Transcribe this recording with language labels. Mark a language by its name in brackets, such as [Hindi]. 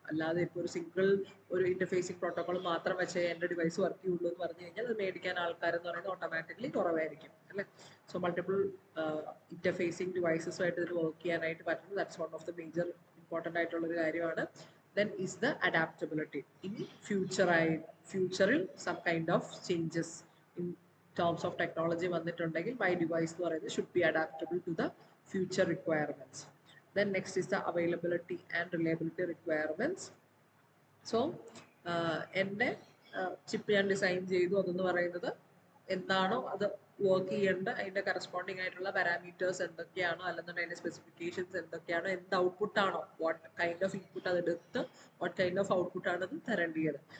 [Malayalam] അല്ലാതെ ഇപ്പോൾ ഒരു സിംഗിൾ ഒരു ഇന്റർഫേസിങ് പ്രോട്ടോകോൾ മാത്രം വെച്ച് എൻ്റെ ഡിവൈസ് വർക്ക് ചെയ്യുള്ളൂ എന്ന് പറഞ്ഞു കഴിഞ്ഞാൽ അത് മേടിക്കാൻ ആൾക്കാരെന്ന് പറയുന്നത് ഓട്ടോമാറ്റിക്കലി കുറവായിരിക്കും അല്ലേ. സോ മൾട്ടിപ്പിൾ ഇന്റർഫേസിങ് ഡിവൈസസുമായിട്ട് ഇതിന് വർക്ക് ചെയ്യാനായിട്ട് പറ്റുന്നത് [English] that's one of the major important [Malayalam] ആയിട്ടുള്ളൊരു കാര്യമാണ്. [English] Then is the adaptability. ഇനി ഫ്യൂച്ചറിൽ some kind of changes in terms of technology [Malayalam] വന്നിട്ടുണ്ടെങ്കിൽ [English] my device [Malayalam] എന്ന് പറയുന്നത് [English] should be adaptable to the future requirements. Then next is the availability and reliability requirements. [Malayalam] So എൻ്റെ chip ഞാൻ design ചെയ്തു, അതെന്ന് പറയുന്നത് എന്താണോ അത് വർക്ക് ചെയ്യേണ്ട അതിൻ്റെ കറസ്പോണ്ടിങ് ആയിട്ടുള്ള പാരാമീറ്റേഴ്സ് എന്തൊക്കെയാണോ, അല്ലെന്നുണ്ടെങ്കിൽ അതിൻ്റെ സ്പെസിഫിക്കേഷൻസ് എന്തൊക്കെയാണോ, എന്ത് ഔട്ട്പുട്ടാണോ, [English] what kind of input [Malayalam] അതെടുത്ത് വാട്ട് കൈൻഡ് ഓഫ് ഔട്ട്പുട്ടാണ് അത് തരേണ്ടത്.